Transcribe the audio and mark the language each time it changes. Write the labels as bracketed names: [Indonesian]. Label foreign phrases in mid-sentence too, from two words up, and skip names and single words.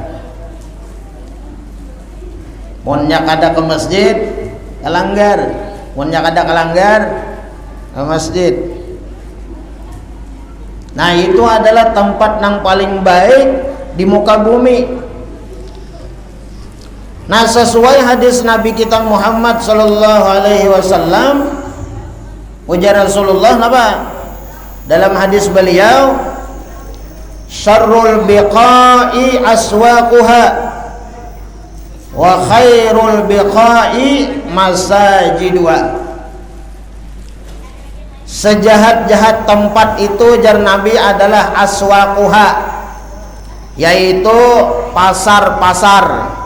[Banjar] Munnya kada ke masjid, ke langgar. Munnya kada ke langgar, ke masjid. [Indonesian] Nah, itu adalah tempat yang paling baik di muka bumi. Nah, sesuai hadis Nabi kita Muhammad [Arabic] صلى الله عليه وسلم, [Banjar] ujar Rasulullah apa? [Indonesian] Dalam hadis beliau, [Arabic] شر البقاع أسواقها وخير البقاع مساجدها. [Banjar] Sejahat-jahat tempat itu jar Nabi adalah aswaquha, yaitu pasar-pasar.